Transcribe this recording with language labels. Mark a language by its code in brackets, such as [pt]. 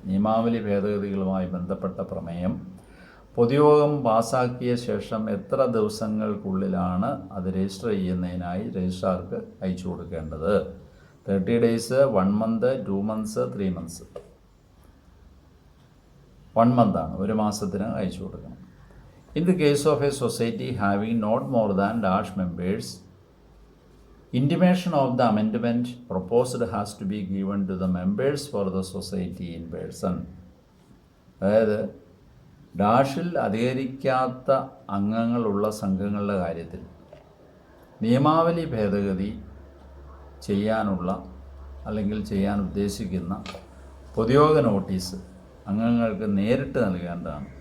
[ml] നിയമാവലി ഭേദഗതികളുമായി ബന്ധപ്പെട്ട പ്രമേയം പൊതുയോഗം പാസ്സാക്കിയ ശേഷം എത്ര ദിവസങ്ങൾക്കുള്ളിലാണ് അത് രജിസ്റ്റർ ചെയ്യുന്നതിനായി രജിസ്ട്രാർക്ക് അയച്ചു കൊടുക്കേണ്ടത്? [en] 30 days, 1 month, 2 months, 3 months. 1 month [ml] ആണ്, ഒരു മാസത്തിന് അയച്ചു കൊടുക്കണം. [en] In the case of a society having not more than dash members, intimation of the amendment proposed has to be given to the members for the society in person. [ml] അതായത് ഡാഷിൽ അധികരിക്കാത്ത അംഗങ്ങളുള്ള സംഘങ്ങളുടെ കാര്യത്തിൽ നിയമാവലി ഭേദഗതി ചെയ്യാനുള്ള അല്ലെങ്കിൽ ചെയ്യാൻ ഉദ്ദേശിക്കുന്ന പൊതുയോഗ നോട്ടീസ് അംഗങ്ങൾക്ക് നേരിട്ട് നൽകേണ്ടതാണ്.